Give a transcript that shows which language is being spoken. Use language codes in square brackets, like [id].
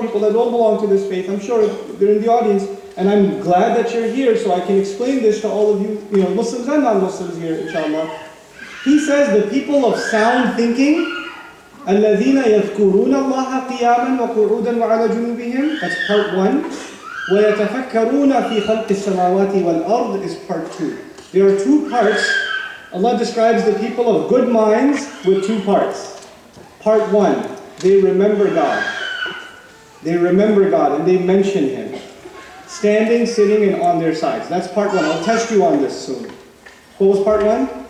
[en] People that don't belong to this faith, I'm sure they're in the audience. And I'm glad that you're here so I can explain this to all of you, Muslims and non-Muslims here, inshallah. He says the people of sound thinking, [ar] الَّذِينَ يَذْكُرُونَ اللَّهَ قِيَامًا وَقُعُودًا وَعَلَى جُنُوبِهِمْ. [en] That's part 1. [ar] وَيَتَفَكَّرُونَ فِي خَلْقِ السَّمَاوَاتِ وَالْأَرْضِ [en] is part 2. There are two parts. Allah describes the people of good minds with two parts. Part 1, they remember God. They remember God and they mention Him. Standing, sitting, and on their sides. That's part 1. I'll test you on this soon. What was part 1?